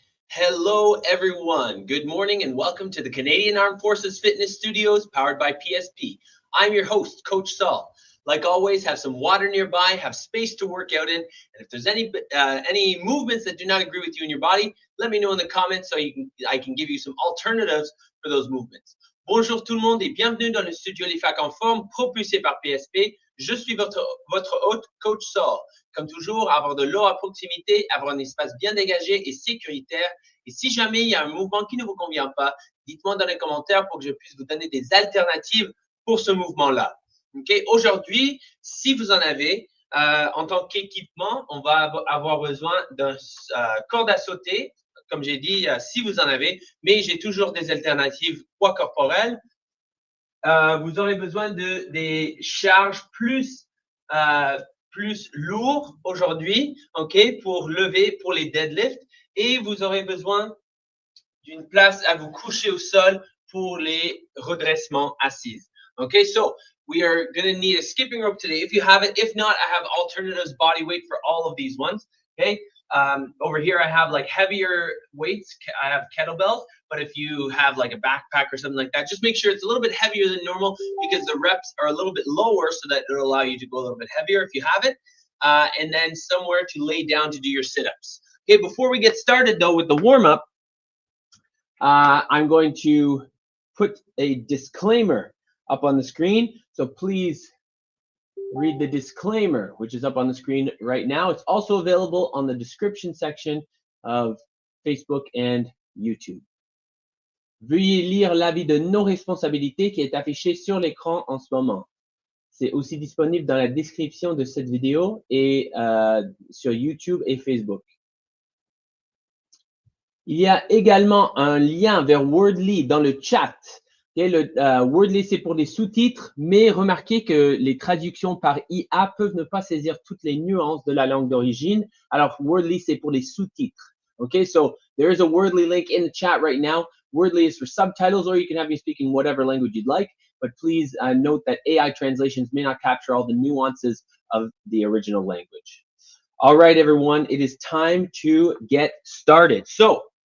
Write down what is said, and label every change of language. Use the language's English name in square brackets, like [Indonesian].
[English] Hello everyone, good morning and welcome to the Canadian Armed Forces Fitness Studios powered by PSP. I'm your host, Coach Saul. Like always, have some water nearby, have space to work out in, and if there's any movements that do not agree with you in your body, let me know in the comments so I can give you some alternatives for those movements. [French] Bonjour tout le monde et bienvenue dans le studio Les Facs en forme propulsé par PSP. Je suis votre hôte, Coach Saul. Comme toujours, avoir de l'eau à proximité, avoir un espace bien dégagé et sécuritaire. Et si jamais il y a un mouvement qui ne vous convient pas, dites-moi dans les commentaires pour que je puisse vous donner des alternatives pour ce mouvement-là. Okay. Aujourd'hui, si vous en avez, en tant qu'équipement, on va avoir besoin d'un corde à sauter, comme j'ai dit, si vous en avez, mais j'ai toujours des alternatives poids corporel. Vous aurez besoin de des charges plus lourdes aujourd'hui, ok, pour lever, pour les deadlifts, et vous aurez besoin d'une place à vous coucher au sol pour les redressements assises. [English] Okay, so we are going to need a skipping rope today if you have it. If not, I have alternatives body weight for all of these ones. Okay, over here I have like heavier weights. I have kettlebells, but if you have like a backpack or something like that, just make sure it's a little bit heavier than normal because the reps are a little bit lower so that it'll allow you to go a little bit heavier if you have it. And then somewhere to lay down to do your sit-ups. Okay, before we get started though with the warm-up, I'm going to put a disclaimer up on the screen. So please read the disclaimer, which is up on the screen right now. It's also available on the description section of Facebook and YouTube. [French] Veuillez lire l'avis de non-responsabilité qui est affiché sur l'écran en ce moment. C'est aussi disponible dans la description de cette vidéo et sur YouTube et Facebook. Il y a également un lien vers Wordly dans le chat. Okay, le Wordly, c'est pour les sous-titres, mais remarquez que les traductions par IA peuvent ne pas saisir toutes les nuances de la langue d'origine. Alors, Wordly, c'est pour les sous-titres. [English] Okay, so there is a Wordly link in the chat right now. Wordly is for subtitles, or you can have me speak in whatever language you'd like. But please note that AI translations may not capture all the nuances of the original language. All right, everyone, it is time to get started. So.